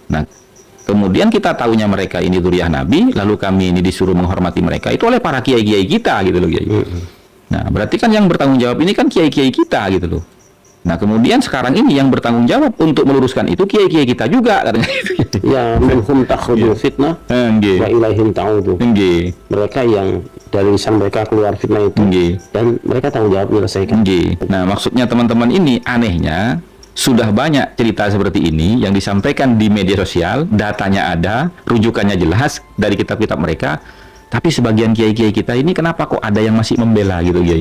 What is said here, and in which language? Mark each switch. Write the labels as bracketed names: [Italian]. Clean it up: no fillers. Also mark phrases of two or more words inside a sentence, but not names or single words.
[Indonesian] Nah, kemudian kita tahunya mereka ini dzurriyyah Nabi, lalu kami ini disuruh menghormati mereka itu oleh para kiai-kiai kita gitu loh Kiai. Nah, berarti kan yang bertanggung jawab ini kan kiai-kiai kita gitu loh. Nah, kemudian sekarang ini yang bertanggung jawab untuk meluruskan itu kiai-kiai kita juga katanya gitu. [Arabic] Ya, منهم تخرج الفتنة [Indonesian] Nggih. [Arabic] وإليهم تعود. [Indonesian] Nggih. Mereka yang dari lisan mereka keluar fitnah itu, Nggih. dan mereka tanggung jawab menyelesaikan. Nggih. Nah, maksudnya teman-teman ini anehnya sudah banyak cerita seperti ini yang disampaikan di media sosial, datanya ada, rujukannya jelas dari kitab-kitab mereka, tapi sebagian kiai-kiai kita ini kenapa kok ada yang masih membela gitu Kiai?